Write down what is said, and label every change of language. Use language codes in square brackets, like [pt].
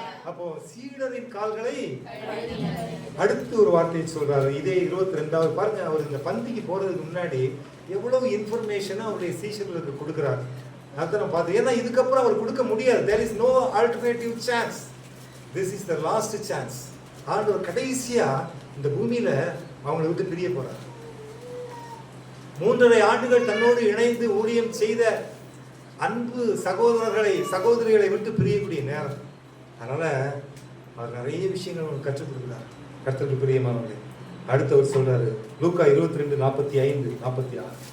[ta] அப்போ சீடரின் கால்களை அடுத்து ஒரு வார்த்தையை சொல்றாரு. இதே 22வது பாருங்க, அவர் இந்த பந்திக்கு போறதுக்கு முன்னாடி எவ்வளவு இன்ஃபர்மேஷனை அவருடைய சீஷர்களுக்கு கொடுக்கிறார். அதான் பார்த்து, ஏன்னா இதுக்கப்புறம் அவர் கொடுக்க முடியாது. [en] there is no alternative chance, this is the last chance. [ta] ஆண்டவர் கடைசியா இந்த பூமியில அவங்களை விட்டு பிரிய போறார். 3.5 ஆண்டுகள் தன்னோடு இணைந்து ஊழியம் செய்த அன்பு சகோதரிகளை விட்டு பிரியக்கூடிய நேரம். அதனால அவர் நிறைய விஷயங்கள் கற்றுக் கொடுக்கிறார். கர்த்தருக்கு பிரியமானவர்களே, அடுத்து அவர் சொல்றாரு லூக்கா 22:45-46.